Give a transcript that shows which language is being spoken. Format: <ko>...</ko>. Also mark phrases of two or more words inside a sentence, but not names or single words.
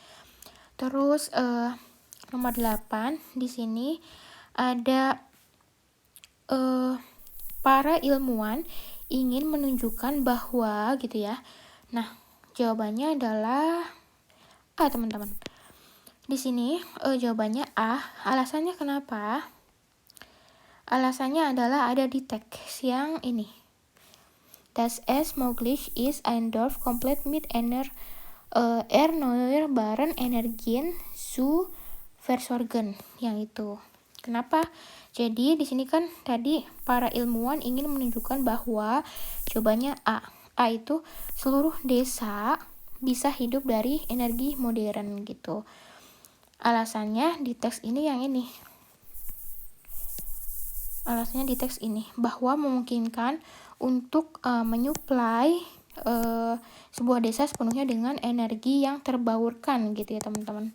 <id>Terus nomor 8 di sini ada para ilmuwan ingin menunjukkan bahwa gitu ya. Nah, jawabannya adalah A teman-teman. Di sini jawabannya A. Alasannya kenapa? Alasannya adalah ada di teks yang ini.</id> <de>Das es möglich ist, ein Dorf komplett mit erneuerbaren Energien zu versorgen.</de> <id>Yang itu. Kenapa? Jadi di sini kan tadi para ilmuwan ingin menunjukkan bahwa jawabannya A. A itu seluruh desa bisa hidup dari energi modern gitu. Alasannya di teks ini yang ini. Alasannya di teks ini bahwa memungkinkan untuk menyuplai sebuah desa sepenuhnya dengan energi yang terbarukan gitu ya teman-teman.</id>